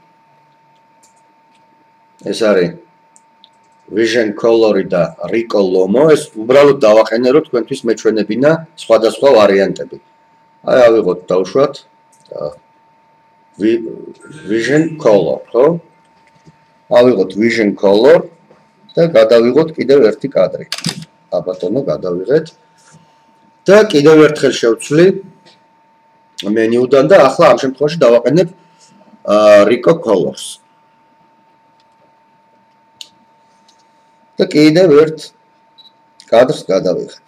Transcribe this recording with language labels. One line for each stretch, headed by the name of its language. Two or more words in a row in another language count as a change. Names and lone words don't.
Georgian: ეს არის Vision Color-ი და Rico Lomo. ეს უბრალოდ დავაყენე, რომ თქვენთვის მეჩვენებინა სხვადასხვა ვარიანტები. აი ავიღოთ დავუშვათ Vision Color, ხო? ავიღოთ vision color და გადავიღოთ კიდევ ერთი კადრი. აბატონო, გადავიღეთ. და კიდევ ერთხელ შევცვლი მენიუდან და ახლა ამ შემთხვევაში დავაყენებ Rico Colors. და კიდევ ერთ კადრს გადავიღებ.